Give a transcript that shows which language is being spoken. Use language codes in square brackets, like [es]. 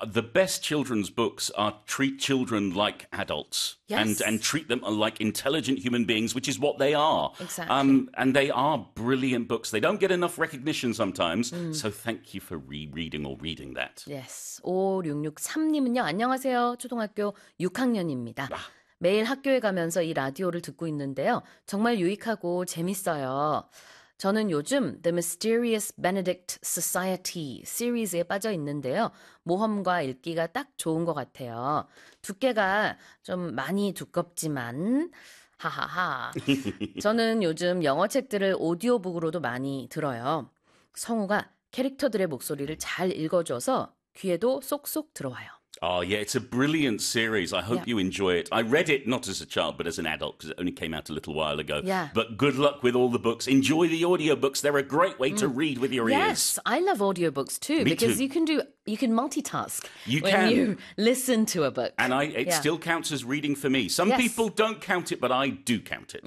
[en] The best children's books are treat children like adults. Yes. And treat them like intelligent human beings, which is what they are. Exactly. And they are brilliant books. They don't get enough recognition sometimes. Mm. So thank you for rereading or reading that. Yes. [ko] 5663님은요. 안녕하세요. 초등학교 6학년입니다. 매일 학교에 가면서 이 라디오를 듣고 있는데요. 정말 유익하고 재밌어요. 저는 요즘 The Mysterious Benedict Society 시리즈에 빠져 있는데요. 모험과 읽기가 딱 좋은 것 같아요. 두께가 좀 많이 두껍지만 하하하. 저는 요즘 영어 책들을 오디오북으로도 많이 들어요. 성우가 캐릭터들의 목소리를 잘 읽어줘서 귀에도 쏙쏙 들어와요. [en] Oh, yeah, it's a brilliant series. I hope you enjoy it. I read it not as a child, but as an adult, because it only came out a little while ago. Yeah. But good luck with all the books. Enjoy the audiobooks. They're a great way to read with your ears. Yes, I love audiobooks too, because you can multitask when you listen to a book. And it still counts as reading for me. Some people don't count it, but I do count it.